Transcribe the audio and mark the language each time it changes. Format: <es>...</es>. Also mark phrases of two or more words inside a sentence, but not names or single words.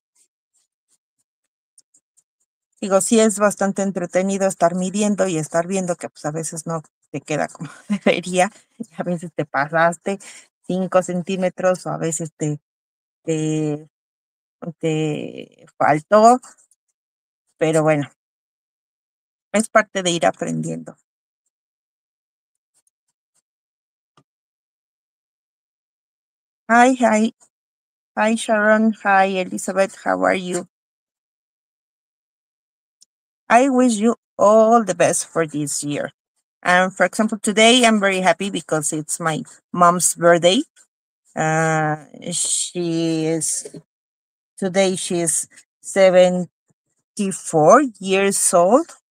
<es>Digo, sí es bastante entretenido estar midiendo y estar viendo que pues a veces no te queda como debería, y a veces te pasaste, 5 centímetros o a veces te faltó, pero bueno, es parte de ir aprendiendo.</es> <en>Hi, hi, hi, Sharon. Hi, Elizabeth. How are you? I wish you all the best for this year. And for example, today I'm very happy because it's my mom's birthday. She is today she is 74 years old.</en>